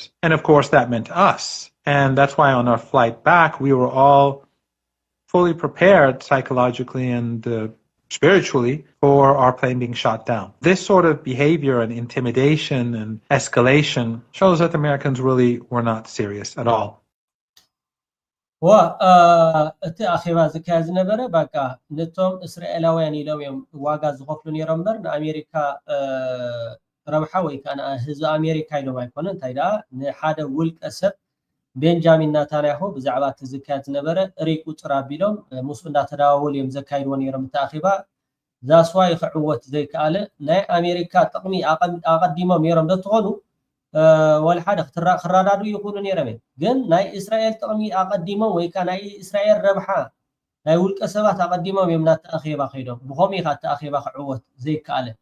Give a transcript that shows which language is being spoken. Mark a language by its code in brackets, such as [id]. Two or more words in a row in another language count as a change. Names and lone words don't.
[en] And of course, that meant us. And that's why on our flight back, we were all fully prepared psychologically and spiritually for our plane being shot down. This sort of behavior and intimidation and escalation shows that the Americans really were not serious at all. [ti] እቲ ኣኼባ ዝካየድ ዝነበረ በቃ ነቶም እስራኤላውያን ኢሎም እዮም ዋጋ ዝኸፍሉ ነይሮም እምበር ንኣሜሪካ ረብሓ ወይ ከዓ ህዝቢ ኣሜሪካ ኢሎም ኣይኮነን። እንታይ ደኣ ንሓደ ውልቀ ሰብ ቤንጃሚን ናታንያሁ ብዛዕባ እቲ ዝካየድ ዝነበረ ሪቁ ቁፅር ኣቢሎም ምስኡ እንዳተደዋወሉ እዮም ዘካይድዎ ነይሮም እቲ ኣኼባ ዛስዋ ይኽዕወት ዘይከኣለ ናይ ኣሜሪካ ጥቕሚ ኣቐዲሞም ነይሮም ደትኾኑ ወላ ሓደ ክራዳዱ ይኹኑ ነይሮም ግን ናይ እስራኤል ጥቕሚ ኣቐዲሞም ወይ ከዓ ናይ እስራኤል ረብሓ ናይ ውልቀ ሰባት ኣቐዲሞም እዮም ናቲ ኣኼባ ከይዶም ብኸመይ ኢኻ እቲ ኣኼባ ክዕወት ዘይከኣለ